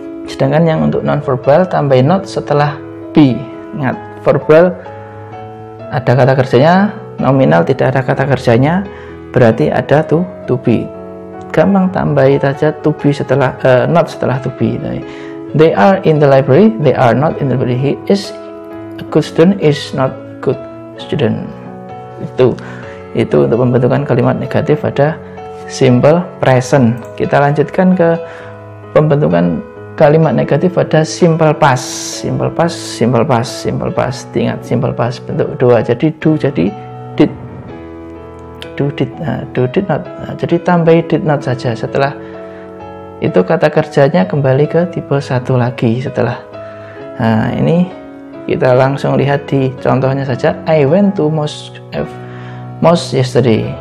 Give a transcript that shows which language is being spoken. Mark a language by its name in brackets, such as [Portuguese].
[Indonesian] Sedangkan yang untuk non verbal tambahin not setelah be. Ingat, verbal ada kata kerjanya, nominal tidak ada kata kerjanya, berarti ada to be. Gampang, tambahi saja [English] to be [Indonesian] setelah not setelah to be. [English] They are in the library, they are not in the library. He is a good student, is not good student. [Indonesian] Itu untuk pembentukan kalimat negatif pada simple present. Kita lanjutkan ke pembentukan kalimat negatif pada simple past. Simple past. Ingat simple past bentuk 2. Jadi do jadi did. Do did not. Jadi tambahi did not saja. Setelah itu kata kerjanya kembali ke tipe 1 lagi setelah. Nah, ini kita langsung lihat di contohnya saja. [English] I went to mosque yesterday.